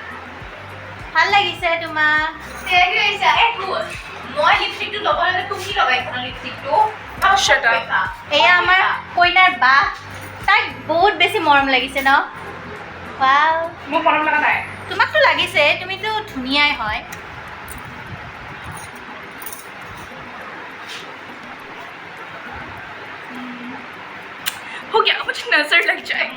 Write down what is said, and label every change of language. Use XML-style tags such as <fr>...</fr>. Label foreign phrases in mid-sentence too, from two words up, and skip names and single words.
<as>ভাল লাগিছে তোমাক। মই লিপষ্টিকটো ল'ব লাগে, তুমি লগাইছা লিপষ্টিকটো।</as> <en>Shut up.</en> <as>এয়া আমাৰ কইনাৰ বা, তাইক বহুত বেছি মৰম লাগিছে ন? ৱাও, মোক মৰম লগা নাই। তোমাকতো লাগিছে, তুমিতো ধুনীয়াই হয়।</as> <hi>हो गया, मुझे नजर लग जाएगी।</hi>